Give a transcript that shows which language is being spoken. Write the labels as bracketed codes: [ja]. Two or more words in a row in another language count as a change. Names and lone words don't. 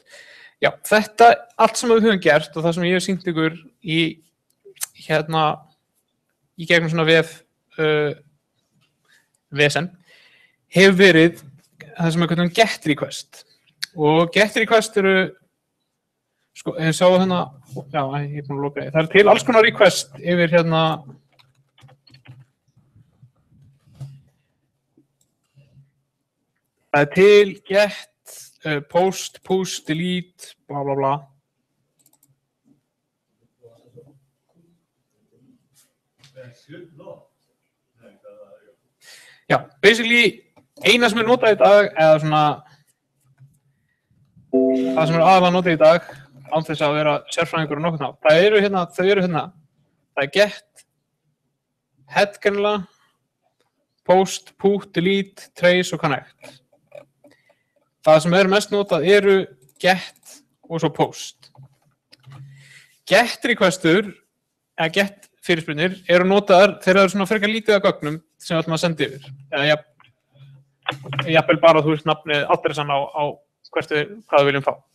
[is] Já, þetta, allt sem við höfum gert og það sem ég hef sýnt ykkur í gegnum svona vesen, hefur verið það sem við kallum [en] get request. [is] Og [en] get request [is] eru, sko, ég sá hérna, já, ég er búin að loka því. Það er til alls konar request yfir það er til get, post, push, delete, bla bla bla. Já, basically, eina sem er notað í dag, eða svona, það sem er aðalega notað í dag, án þess að vera sérfræðingur og nokkuð ná. Það eru hérna, það er get, head kannilega, post, put, delete, trace og connect. Það sem er mest notað eru get og svo post. Get requestur, eða get fyrirspurnir, eru notaðar þegar það eru svona frekar lítið af gögnum sem við ætlum að senda yfir. Eða jafnvel bara þú veist nafnið, adressan á hvað við viljum fá.